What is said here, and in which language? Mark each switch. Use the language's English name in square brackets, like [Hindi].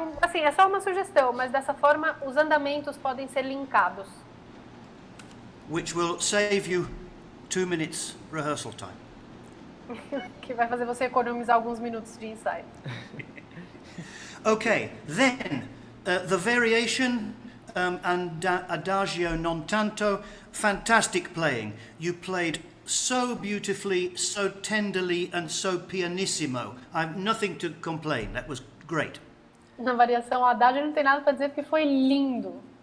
[Portuguese] Assim, é só uma sugestão, mas dessa forma os andamentos podem ser linkados. [English] Which will save you 2 minutes rehearsal time. [Portuguese] Que vai fazer você economizar alguns minutos de ensaio. [English] Okay, then the variation and adagio non tanto, fantastic playing. You played so beautifully, so tenderly and so pianissimo. I have nothing to complain. That was great. [Portuguese] Na variação adagio não tem nada para dizer porque foi lindo.